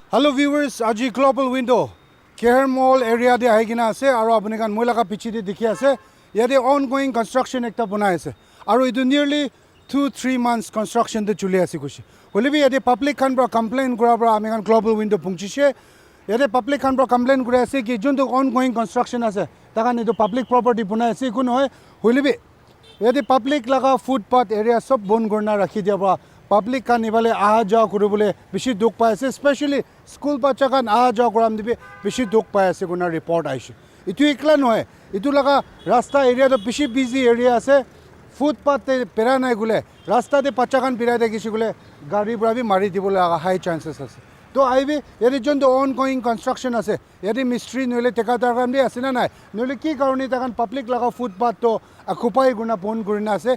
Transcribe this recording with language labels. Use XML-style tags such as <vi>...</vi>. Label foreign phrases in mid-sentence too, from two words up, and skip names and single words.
<en>Hello viewers, Aji Global Window.</en> <nag>Care Mall area de aigina ase aro apuni kan moi laga piche de dikhi ase. Yate</nag> <en>ongoing construction</en> <nag>ekta banai ase. Aro itu</nag> <en>nearly 2-3 months construction</en> <nag>de chuli ase kushi. Hole bi yate public kan bra complain kura bra ami kan Global Window pungchishe. Yate public kan bra complain kura ase ki juntu</nag> <en>ongoing construction</en> <nag>ase. Takan itu</nag> <en>public property</en> <nag>banai ase kun hoy. Hole bi yate public laga</nag> <en>footpath area</en> <nag>sob bon gorna rakhi dia bra. Public kan ibale aha jaw kuribole bishi duk pai ase,</nag> <en>especially school</en> <nag>bacha kan aha jaw kuram dibe bishi duk pai ase kuna report aishe. Itu ekla noy, itu laga rasta area to bishi</nag> <en>busy area</en> <nag>ase. Footpath te pera nai gule, rasta te pacha kan pirai de kishi gule gari bra bi mari dibole aga</nag> <en>high chances</en> <nag>ase. To aibi yari jon to</nag> <en>ongoing construction</en> <nag>ase. Yari mystery noile tekadar kan bi ase na nai. Noile ki karone takan public laga footpath to occupy guna pon gurina ase.</nag>